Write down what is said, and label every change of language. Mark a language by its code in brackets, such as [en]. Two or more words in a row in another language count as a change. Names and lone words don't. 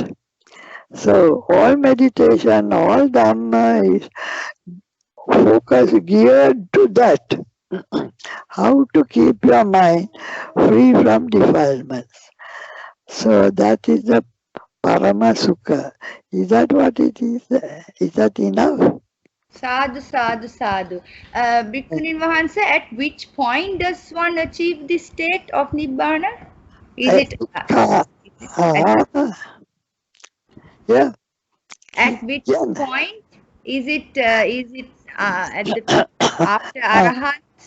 [en] So all meditation, all Dhamma is focus geared to that. How to keep your mind free from defilements. So that is the [pi] Parama Sukha. [en] Is that what it is? Is that enough? [pi] Sadhu, sadhu, sadhu. [si] Bhikkhunin Vahansa, [en] at which point does one achieve the state of nibbana? Is it Yeah. at which Yeah. point? Is it at the after arahat?